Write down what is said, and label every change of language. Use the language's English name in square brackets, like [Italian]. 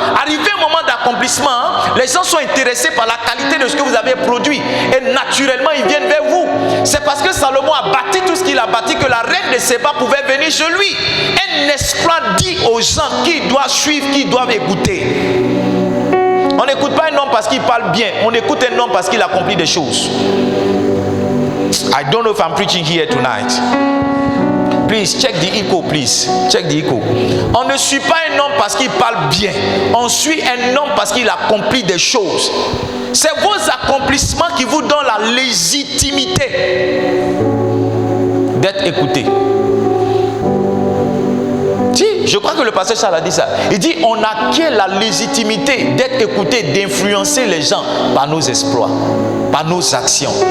[French] Arrivé au moment d'accomplissement, les gens sont intéressés par la qualité de ce que vous avez produit et naturellement ils viennent vers vous. C'est parce que Salomon a bâti tout ce qu'il a bâti que la reine de Séba pouvait venir chez lui. Un exploit dit aux gens qui doivent suivre, qui doivent écouter. On n'écoute pas un homme parce qu'il parle bien, on écoute un homme parce qu'il accomplit des choses. [English] I don't know if I'm preaching here tonight. Please check the echo, please. Check the echo. [French] On ne suit pas un homme parce qu'il parle bien. On suit un homme parce qu'il accomplit des choses. C'est vos accomplissements qui vous donnent la légitimité d'être écouté. Si, je crois que le pasteur Charles a dit ça. Il dit, on acquiert la légitimité d'être écouté, d'influencer les gens par nos exploits, par nos actions.